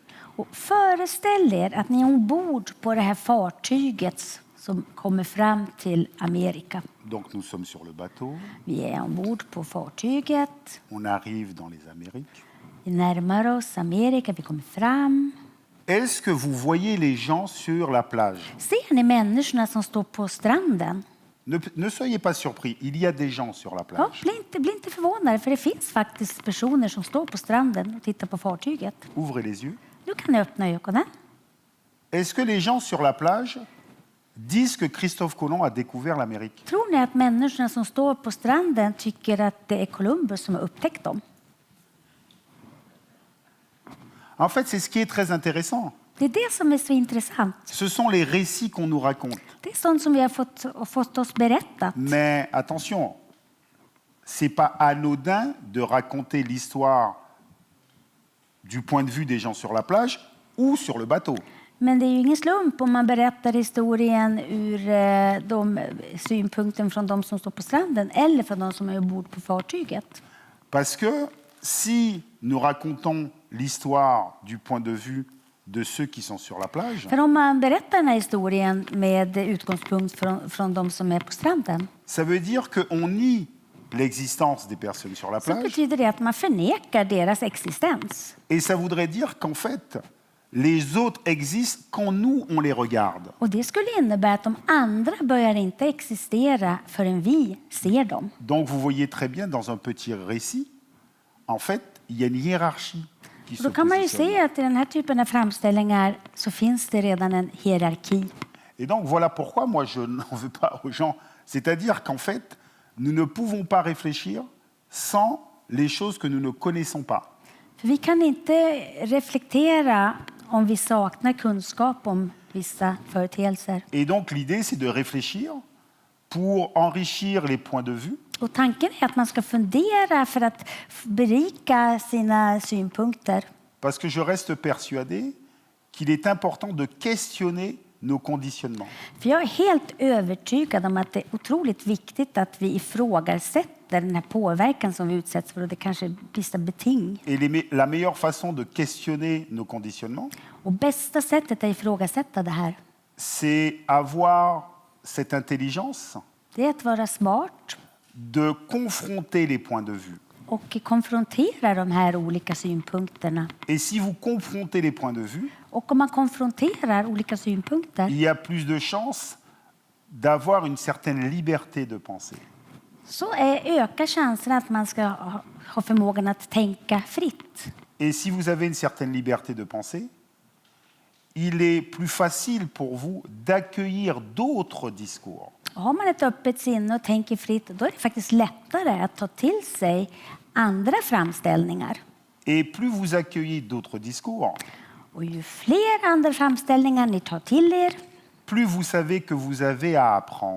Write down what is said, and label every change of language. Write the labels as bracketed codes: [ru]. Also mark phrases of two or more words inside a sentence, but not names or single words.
[sv] och föreställ er att ni är ombord på det här fartyget som kommer fram till Amerika. [fr] Donc nous sommes sur le bateau, [sv] Vi är ombord på fartyget. [fr] on arrive dans les Amériques. [sv] Vi närmar oss Amerika, vi kommer fram. [fr] Est-ce que vous voyez les gens sur la plage? [sv] Ser ni människorna som står på stranden? [fr] Ne soyez pas surpris, il y a des gens sur la [sv] Ja, [fr] plage. [sv] bli inte förvånade, för det finns faktiskt personer som står på stranden och tittar på fartyget. [fr] Ouvrez les yeux. [sv] Nu kan ni öppna ögonen. [fr] Est-ce que les gens sur la plage disent que Christophe Colomb a découvert l'Amérique? [sv] Tror ni att människorna som står på stranden tycker att det är Columbus som har upptäckt dem? [fr] En fait, c'est ce qui est très intéressant. [sv] Det är det som är så intressant. [fr] Ce sont les récits qu'on nous raconte. [sv] Det är sånt som vi har fått oss berättat. [fr] Mais attention, c'est pas anodin de raconter l'histoire du point de vue des gens sur la plage ou sur le bateau. [sv] Men det är ju ingen slump om man berättar historien ur synpunkten från de som står på stranden eller från de som är ombord på fartyget. [fr] Parce que si nous racontons l'histoire du point de vue de ceux qui sont sur la plage, [sv] För om man berättar den här historien med utgångspunkt från de som är på stranden [fr] ça veut dire qu'on nie l'existence des personnes sur la [sv] så [fr] plage. [sv] betyder det att man förnekar deras existens. [fr] Et ça voudrait dire qu'en fait, les autres existent quand nous, on les regarde. [sv] Och det skulle innebära att de andra börjar inte existera förrän vi ser dem. [fr] Donc vous voyez très bien dans un petit récit, en fait, il y a une hiérarchie qui [sv] Och [fr] se [sv] då kan man ju [fr] positionne. [sv] se att i den här typen av framställningar så finns det redan en hierarki. [fr] Et donc voilà pourquoi moi je n'en veux pas aux gens. C'est-à-dire qu'en fait, nous ne pouvons pas réfléchir sans les choses que nous ne connaissons pas. [sv] För vi kan inte reflektera om vi saknar kunskap om vissa företeelser. [fr] Et donc l'idée, c'est de réfléchir pour enrichir les points de vue. [sv] Och tanken är att man ska fundera för att berika sina synpunkter. [fr] Parce que je reste persuadé qu'il est important de questionner nos conditionnements. [sv] För jag är helt övertygad om att det är otroligt viktigt att vi ifrågasätter den här påverkan som vi utsätts för och det kanske vissa beting. [fr] Et la meilleure façon de questionner nos conditionnements, [sv] Och bästa sättet att ifrågasätta det här, [fr] c'est avoir cette intelligence [sv] det är att vara smart [fr] de confronter les points de vue. [sv] och konfrontera de här olika synpunkterna. [fr] Et si vous confrontez les points de vue, [sv] Och om man konfronterar olika synpunkter [fr] il y a plus de chances d'avoir une certaine liberté de penser. [sv] så ökar chansen att man ska ha förmågan att tänka fritt. [fr] Et si vous avez une certaine liberté de penser, il est plus facile pour vous d'accueillir d'autres discours. [sv] Har man ett öppet sinne och tänker fritt, då är det faktiskt lättare att ta till sig andra framställningar. [fr] Et plus vous accueillez d'autres discours, [sv] Och ju fler andra framställningar ni tar till er, [fr] plus vous savez que vous avez à apprendre,